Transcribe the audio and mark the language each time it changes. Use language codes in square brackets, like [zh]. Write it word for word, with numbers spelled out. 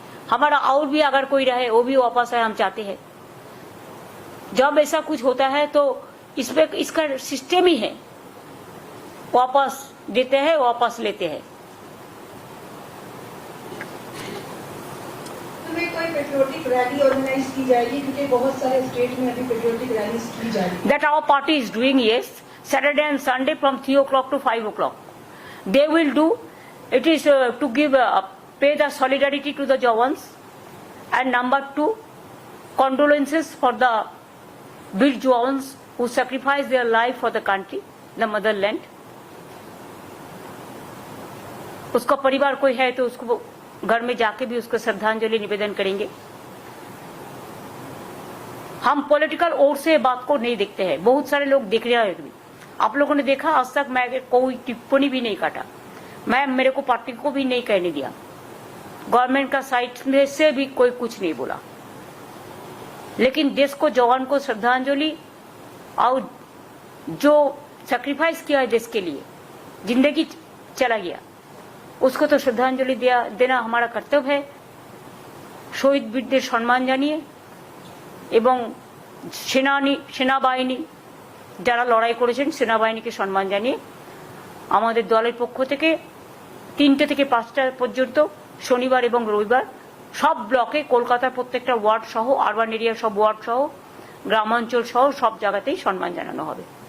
[hi] हमारा और भी अगर कोई रहे वो भी वापस आए, हम चाहते हैं। जब ऐसा कुछ होता है तो इसमें इसका सिस्टम ही है, वापस देते हैं, वापस लेते हैं। तुम्हें कोई पेट्रियोटिक रैली ऑर्गेनाइज की जाएगी, क्योंकि बहुत सारे स्टेट में अभी पेट्रियोटिक रैली की जाएगी। [en] That our party is doing, yes, Saturday and Sunday from three o'clock to five o'clock they will do. It is uh, to give uh, pay the solidarity to the Jawans, and number two, condolences for the Veer Jawans who sacrificed their life for the country, the motherland. [hi] उसका परिवार कोई है तो उसको घर में जाके भी उसको श्रद्धांजलि निवेदन करेंगे। हम पॉलिटिकल ओर से बात को नहीं देखते हैं, बहुत सारे लोग देख रहे हैं। आप लोगों ने देखा आज तक मैं कोई टिप्पणी भी नहीं काटा, मैं मेरे को पार्टी को भी नहीं कहने दिया, गवर्नमेंट का साइड में से भी कोई कुछ नहीं बोला। लेकिन देश को, जवान को श्रद्धांजलि, और जो सैक्रिफाइस किया है देश के लिए, जिंदगी चला गया, उसको तो श्रद्धांजलि देना हमारा कर्तव्य है। [bn] শহীদ বীরদের সম্মান জানিয়ে এবং সেনানি সেনাবাহিনী যারা লড়াই করেছেন সেনাবাহিনীকে সম্মান জানিয়ে আমাদের দলের পক্ষ থেকে তিনটে থেকে পাঁচটা পর্যন্ত শনিবার এবং রবিবার সব ব্লকে কলকাতার প্রত্যেকটা ওয়ার্ড সহ আরবান এরিয়া সব ওয়ার্ড সহ গ্রামাঞ্চল সহ সব জায়গাতেই সম্মান জানানো হবে।